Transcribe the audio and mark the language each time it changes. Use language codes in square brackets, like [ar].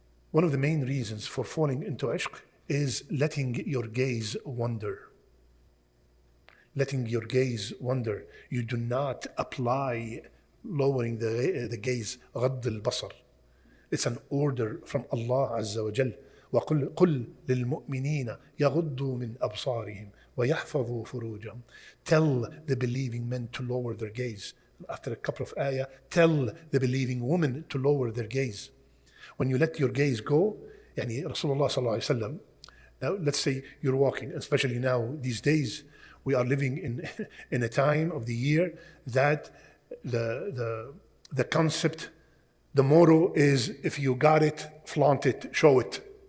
[en] One of the main reasons for falling into ishq is letting your gaze wander. Letting your gaze wander. You do not apply lowering the gaze, [ar] غض البصر. [en] It's an order from Allah Azza wa Jal. [ar] قل للمؤمنين يغضوا من أبصارهم ويحفظوا فروجهم. [en] Tell the believing men to lower their gaze. After a couple of ayah, tell the believing women to lower their gaze. When you let your gaze go, [ar] يعني [en] Rasulullah sallallahu alaihi wasallam. Now, let's say you're walking, especially now these days, we are living in a time of the year that the concept, the motto is, if you got it, flaunt it, show it.